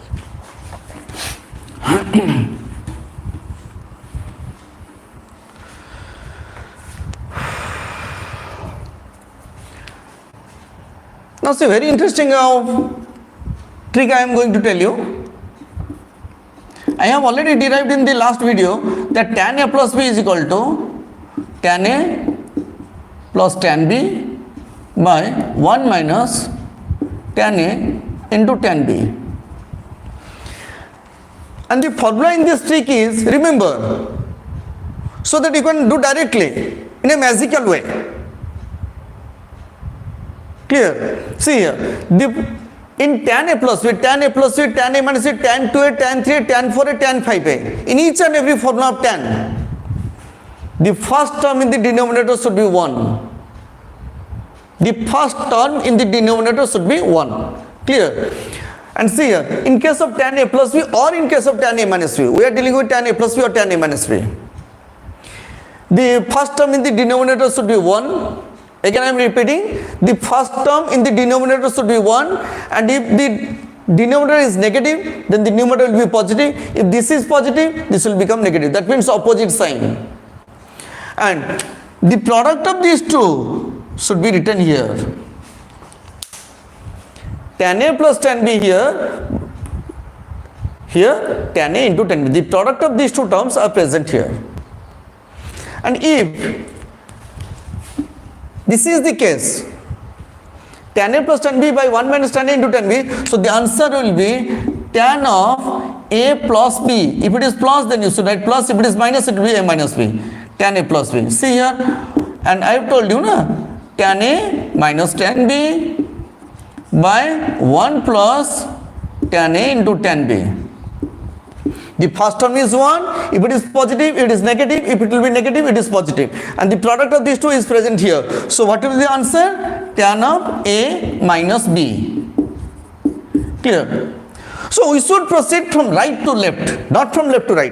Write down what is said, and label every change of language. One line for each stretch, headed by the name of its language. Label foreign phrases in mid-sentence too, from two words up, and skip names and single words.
English: Now see, very interesting trick I am going to tell you. I have already derived in the last video that tan A plus B is equal to tan A plus tan B by 1 minus tan A into tan B. And the formula in this trick is, remember, so that you can do directly in a magical way. Clear? See here, in tan A plus B, tan A plus B, tan A minus B, tan 2A, tan 3A, tan 4A, tan 5A, in each and every formula of tan, the first term in the denominator should be 1. The first term in the denominator should be 1. Clear? And see here, in case of tan A plus B or in case of tan A minus B, we are dealing with tan A plus B or tan A minus B. The first term in the denominator should be 1. Again I am repeating, the first term in the denominator should be 1, and if the denominator is negative, then the numerator will be positive. If this is positive, this will become negative. That means opposite sign. And the product of these two should be written here. Tan A plus tan B here tan A into tan B. The product of these two terms are present here. And if this is the case, tan A plus tan B by 1 minus tan A into tan B, so the answer will be tan of A plus B. If it is plus, then you should write plus. If it is minus, it will be A minus B. Tan A plus B. See here, and I have told you, tan A minus tan B by 1 plus tan A into tan B. The first term is 1, if it is positive, it is negative, if it will be negative, it is positive. And the product of these two is present here. So what will be the answer? Tan of A minus B. Clear? So we should proceed from right to left, not from left to right.